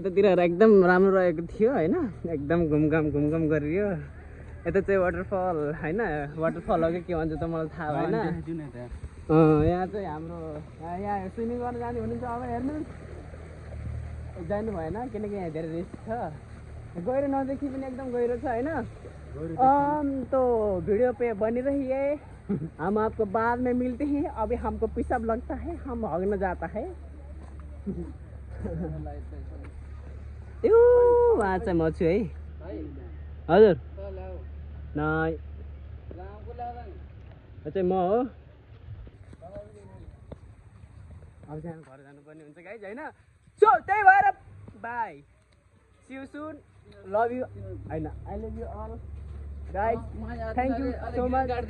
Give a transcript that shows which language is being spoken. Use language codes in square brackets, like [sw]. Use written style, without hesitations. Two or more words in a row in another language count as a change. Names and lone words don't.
[ne] यतातिर एकदम राम्रो रहेको थियो होइन, एकदम घुमघाम गरियो। यता चाहिँ वाटरफल होइन, वाटरफल हो कि के भन्छ त मलाई थाहा भएन। यहाँ चाहिँ हाम्रो यहाँ स्विमिङ गर्न जाने हुनुहुन्छ अब हेर्नु जानु भएन किनकि यहाँ धेरै रिस्क छ। गहिरो नदेखि पनि एकदम गहिरो छ होइन। [hi] तो वीडियो पे बनी रहिए, हम आपको बाद में मिलते हैं। अभी हमको पिशाब लगता है, हम भागने जाता है। [ne] वहाँ चाहिँ म छु है हजुर नाइ चाहिँ म हो। अब चाहिँ घर जानुपर्ने हुन्छ गाइज होइन। [en] सो [ne] त्यही भएर [en] bye, see you soon, love you होइन, I love you all guys, thank you so much.